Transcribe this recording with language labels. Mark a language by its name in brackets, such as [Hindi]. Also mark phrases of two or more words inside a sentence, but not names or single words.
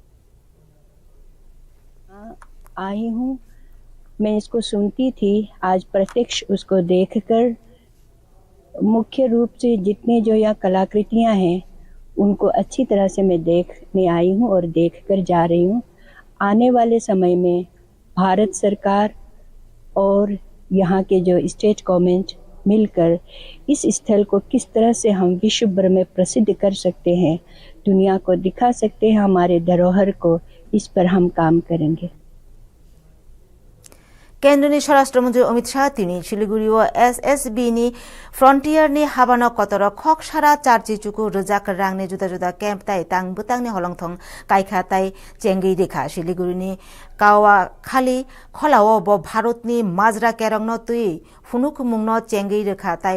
[Hindi] आई हूँ, मैं इसको सुनती थी, आज प्रत्यक्ष उसको देखकर मुख्य रूप से जितने जो यहाँ कलाकृतियाँ हैं उनको अच्छी तरह से मैं देखने आई हूँ और देखकर जा रही हूँ। आने वाले समय में भारत सरकार और यहाँ के जो स्टेट गवर्नमेंट मिलकर इस स्थल को किस तरह से हम विश्व भर में प्रसिद्ध कर सकते हैं, दुनिया को दिखा सकते हैं हमारे धरोहर को, इस पर हम काम करेंगे। [Turkic languages] केन्द्रनि स्वराष्ट्र मंत्री अमित शाह तिनी सिलिगुड़ी व एसएसबी नि फ्रंटियर नि हाबानो कतर खक सारा चार्ची चुकु रजाक रांगनि जुदा जुदा कैंप ताई तांग बुतांगनि हलंथं कायखा ताई चेंगै रेखा सिलिगुड़ी नि कावा खाली खलाव ब भारतनि माजरा केरंगन तुई फुनुक मुंगन चेंगै रेखा ताई